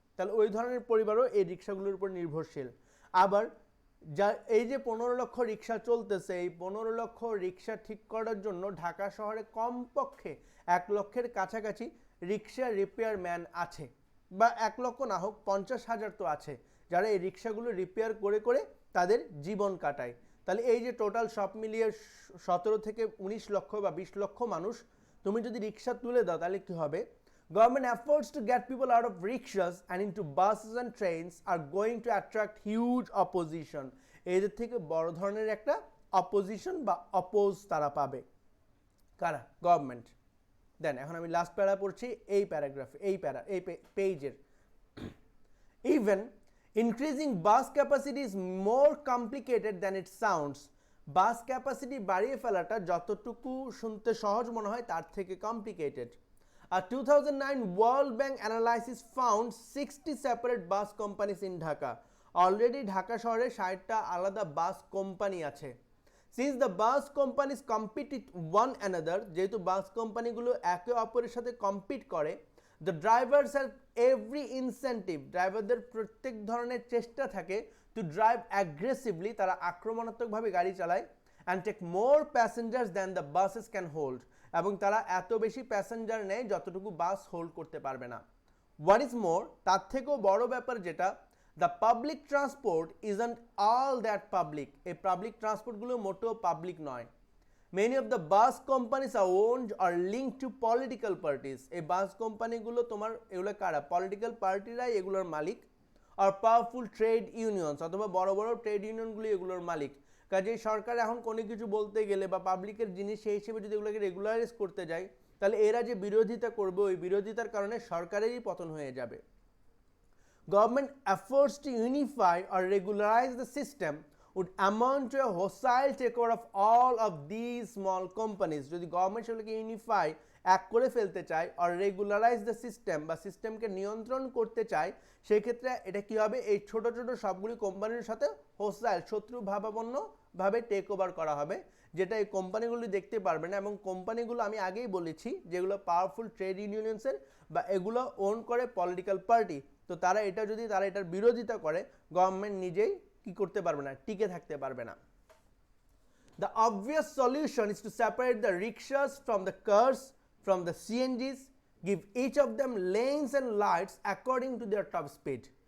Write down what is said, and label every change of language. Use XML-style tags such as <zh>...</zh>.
<bn>তাহলে ওই ধরনের পরিবারও এই রিক্সাগুলোর উপর নির্ভরশীল। আবার এই যে 15 লক্ষ রিক্সা চলতেছে, এই 15 লক্ষ রিক্সা ঠিক করার জন্য ঢাকা শহরে কমপক্ষে 1 লক্ষের কাছাকাছি রিক্সা রিপেয়ার ম্যান আছে, বা 1 লক্ষ না হোক 50,000 তো আছে, যারা এই রিক্সাগুলো রিপেয়ার করে করে তাদের জীবন কাটায়। তাহলে এই যে টোটাল সব মিলিয়ে 17 থেকে 19 লক্ষ বা 20 লক্ষ মানুষ তুমি যদি রিক্সা তুলে দাও, তাহলে কি হবে?</bn> <en>Government efforts to get people out of rickshaws and into buses and trains are going to attract huge opposition.</en> <bn>এদের থেকে বড় ধরনের একটা অপোজিশন বা অপোজ তারা পাবে। কারা? গভর্নমেন্ট। দেন এখন আমি লাস্ট প্যারা পড়ছি এই প্যারাগ্রাফে, এই পেজের।</bn> <en>Even increasing bus capacity is more complicated than it sounds.</en> <bn>Bus capacity বাড়িয়ে ফেলাটা যতটুকু শুনতে সহজ মনে হয় তার থেকে complicated.</bn> <en>A 2009 World Bank analysis found 60 separate bus companies in Dhaka.</en> <bn>Already Dhaka শহরে 60টা আলাদা বাস কোম্পানি আছে।</bn> <en>Since the bus companies compete with one another,</en> <bn>যেহেতু বাস কোম্পানিগুলো একে অপরের সাথে কম্পিট করে,</bn> <en>the drivers have every incentive,</en> <bn>ড্রাইভারদের প্রত্যেক ধরনের চেষ্টা থাকে</bn> <en>to drive aggressively,</en> <bn>তারা আক্রমণাত্মকভাবে গাড়ি চালায়,</bn> <en>and take more passengers than the buses can hold,</en> <bn>এবং তারা এত বেশি প্যাসেঞ্জার নেয় যতটুকু বাস হোল্ড করতে পারবে না।</bn> <en>what is more,</en> <bn>তার থেকেও বড় ব্যাপার যেটা,</bn> <en>the public transport isn't all that public,</en> <bn>এই পাবলিক ট্রান্সপোর্টগুলো মোটেও পাবলিক নয়।</bn> <en>many of the bus companies are owned are link to political parties,</en> <bn>এই বাস কোম্পানিগুলো তোমার এগুলো কারা? পলিটিক্যাল পার্টিরাই এগুলোর মালিক।</bn> <en>আর powerful trade unions,</en> <bn>অথবা বড় বড় ট্রেড ইউনিয়নগুলি এগুলোর মালিক। কাজেই সরকার এখন কোনো কিছু বলতে গেলে বা পাবলিকের জিনিস সেই হিসেবে যদি এগুলোকে রেগুলারাইজ করতে যায়, তাহলে এরা যে বিরোধিতা করবে, ওই বিরোধিতার কারণে সরকারেরই পতন হয়ে যাবে।</bn> <en>Government efforts to unify or regularise the system would amount to a hostile takeover of all of these small companies.</en> <bn>যদি গভর্নমেন্ট সেগুলোকে ইউনিফাই এক করে ফেলতে চায় আর রেগুলারাইজ দ্য সিস্টেম বা সিস্টেমকে নিয়ন্ত্রণ করতে চায়, সেই ক্ষেত্রে এটা কি হবে? এই ছোট ছোট সবগুলি কোম্পানির সাথে হোস্টাইল, শত্রু ভাবাপন্নভাবে টেক ওভার করা হবে, যেটা এই কোম্পানিগুলি দেখতে পারবে না। এবং কোম্পানিগুলো আমি আগেই বলেছি যেগুলো পাওয়ারফুল ট্রেড ইউনিয়নসের বা এগুলো ওন করে পলিটিক্যাল পার্টি, তো তারা এটার বিরোধিতা করে, গভর্নমেন্ট নিজেই কি করতে পারবে না, টিকে থাকতে পারবে না।</bn> <en>The obvious solution is to separate the rickshaws from the cars, from the CNGs, give each of them lanes and lights according to their top speed.</en>